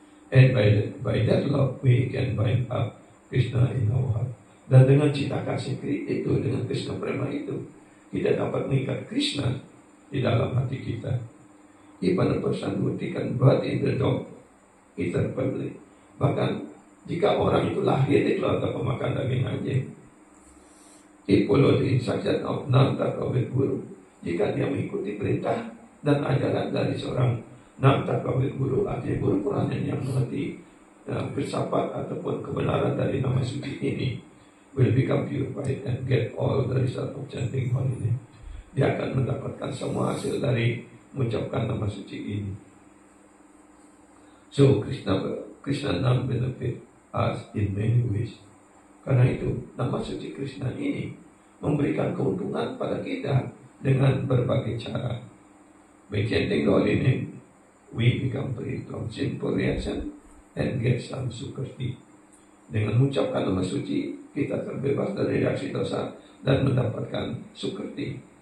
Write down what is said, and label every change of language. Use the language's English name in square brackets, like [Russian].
[English] And by that love we can bind up Krishna in our heart. [Indonesian] Dan dengan cinta kasih itu, dengan Krishna Prema itu, kita dapat mengikat Krishna di dalam hati kita. [English] Even a person who taken birth in the dog eater family. [Indonesian] Bahkan jika orang itu lahir di keluarga pemakan daging anjing, [English] he follow the instruction of Nam Tattva Guru. [Indonesian] Jika dia mengikuti perintah dan ajaran dari seorang Nam Tattva Guru, artinya guru Purana yang mengerti filsafat ataupun kebenaran dari nama suci ini, [English] will become purified and get all the result of chanting holy name. [Indonesian] Dia akan mendapatkan semua hasil dari mengucapkan nama suci ini. [English] So Krishna Nam benefit us in many ways. [Indonesian] Karena itu nama suci Krishna ini memberikan keuntungan pada kita dengan berbagai cara. [English] By chanting the holy name, we become free from sinful reaction and get some sukriti. [Indonesian] Dengan mengucapkan nama suci, kita terbebas dari reaksi dosa dan mendapatkan sukriti.